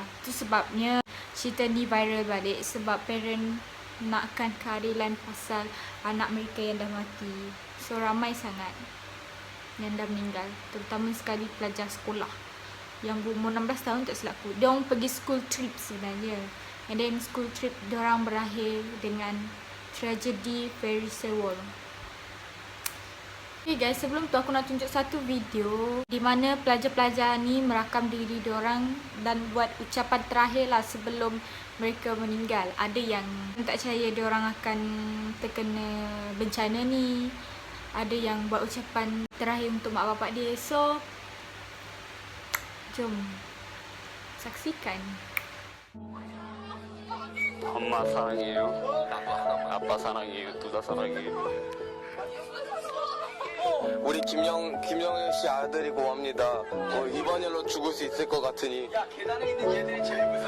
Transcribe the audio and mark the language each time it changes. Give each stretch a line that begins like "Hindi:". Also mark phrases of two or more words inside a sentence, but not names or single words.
Malay: Itu sebabnya cerita ni viral balik. Sebab parent nakkan keadilan pasal anak mereka yang dah mati. So ramai sangat yang dah meninggal. Terutama sekali pelajar sekolah yang berumur 16 tahun tak silap aku. Diorang pergi
English: school trip
Malay: sebenarnya.
English: And then school trip
Malay: diorang berakhir dengan tragedi Ferry Sewol.
English: Okay guys,
Malay: sebelum tu aku nak tunjuk satu video di mana pelajar-pelajar ni merakam diri diorang dan buat ucapan terakhir lah sebelum mereka meninggal. Ada yang tak percaya diorang akan terkena bencana ni. Ada yang buat ucapan terakhir untuk mak bapak dia. So, jom saksikan.
Korean: 엄마 사랑해요. 아빠 사랑해요. 둘 다 사랑해요. 우리 김영일 씨 아들이고 합니다. 이번 일로 죽을 수 있을 것 같으니. 야, 계단에 있는 얘들이 제일 무서워.